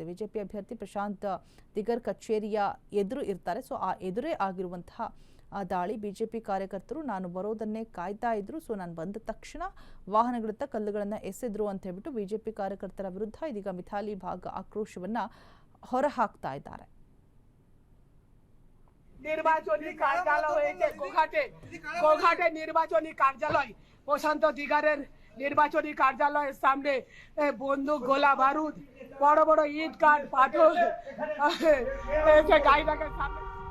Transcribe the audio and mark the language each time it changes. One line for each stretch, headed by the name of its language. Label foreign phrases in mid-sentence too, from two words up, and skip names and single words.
Kannada: ಬಿಜೆಪಿ ಅಭ್ಯರ್ಥಿ ಪ್ರಶಾಂತ್ ತಿಗರ್ ಕಚೇರಿಯ ಎದುರು ಇರ್ತಾರೆ. ಸೊ ಆ ಎದುರೇ ಆಗಿರುವಂತಹ ದಾಳಿ. ಬಿಜೆಪಿ ಕಾರ್ಯಕರ್ತರು ನಾನು ಬರೋದನ್ನೇ ಕಾಯ್ತಾ ಇದ್ರು. ಸೊ ನಾನು ಬಂದ ತಕ್ಷಣ ವಾಹನಗಳತ್ತ ಕಲ್ಲುಗಳನ್ನು ಎಸೆದ್ರು ಅಂತ ಹೇಳ್ಬಿಟ್ಟು ಬಿಜೆಪಿ ಕಾರ್ಯಕರ್ತರ ವಿರುದ್ಧ ಇದೀಗ ಮಿಥಾಲಿ ಬಾಗ್ ಆಕ್ರೋಶವನ್ನ ಹೊರಹಾಕ್ತಾ ಇದ್ದಾರೆ.
Bangla: নির্বাচনী কার্যালয় হয়েছে গোঘাটে নির্বাচনী কার্যালয়। প্রশান্ত দিগারের নির্বাচনী কার্যালয়ের সামনে বন্দুক, গোলা বারুদ, বড় বড় ইট কাঠ পাথর এসে গাড়িটাকে সামনে